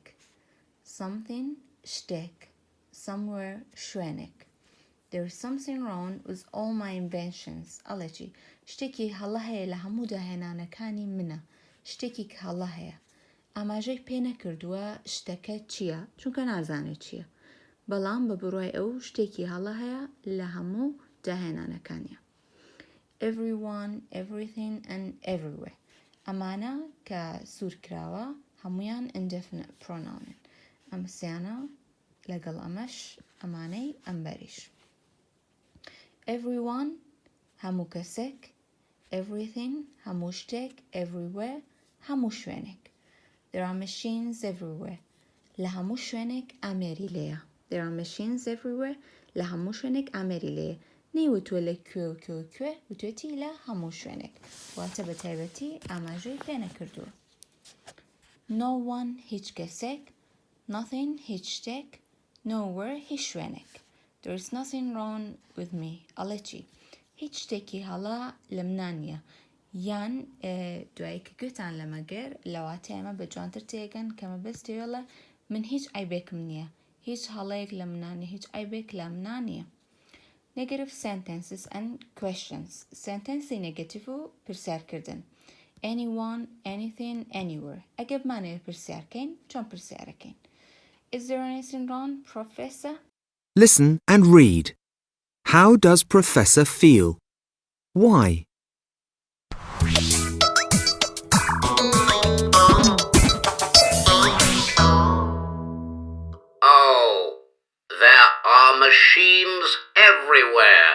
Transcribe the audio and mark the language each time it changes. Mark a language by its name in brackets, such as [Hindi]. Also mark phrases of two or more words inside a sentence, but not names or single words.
[English] Something شتێک. Somewhere شوێنێک. There is something wrong with all my inventions. [Central Kurdish] ئەڵێ چی؟ شتێکی هەڵە هەیە لە هەموو داهێنانەکانی منە. شتێکی کە هەڵە هەیە. ئاماژەی پێ نەکردووە شتەکە چییە؟ چونکە نازانێت چییە. بەڵام بە بڕوای ئەو شتێکی هەڵە هەیە لە هەموو داهێنانەکانیە. [English] Everyone, everything and everywhere. [Central Kurdish] ئەمانە کە سوورکراوە هەمویان [English] indefinite pronoun. [Central Kurdish] ئەم سیانە لەگەڵ ئەمەش ئەمانەی ئەمبەریش. Everyone هەموو کەسێک. Everything هەموو شتێک. Everywhere هەموو شوێنێک. [English] There are machines everywhere. [Central Kurdish] لە هەموو شوێنێک ئامێری لێیە. [English] There are machines everywhere. [Central Kurdish] لە هەموو شوێنێک ئامێری لێیە. نەیوتووە لە کوێ وتوێتی لە هەموو شوێنێک. واتە بە تایبەتی ئاماژەی پێ نەکردووە. No one هیچ کەسێک. Nothing هیچ شتێک. Nowhere هیچ شوێنێک. [English] There is nothing wrong with me. [Central Kurdish] ئەڵێ چی؟ هیچ شتێکی هەڵا لە منە نییە. یان دوایی کە گوتان لەمەگەر لەواتە ئێمە بە جوانتر تێگەن کە مەبەستیوەڵە من هیچ عیبێکم نییە. هیچ هەڵەیەک لە منە نییە. هیچ عیبێک لە منە نییە. [English] Negative sentences and questions. Sentence negative [Central Kurdish] و پرسیارکردن. [English] Anyone, anything, anywhere. [Central Kurdish] ئەگەر بمانەوێت پرسیارکەین چۆن پرسیارەکەین؟ [English] Is there anything wrong, Professor? Listen and read. How does Professor feel? Why? Oh, there are machines everywhere.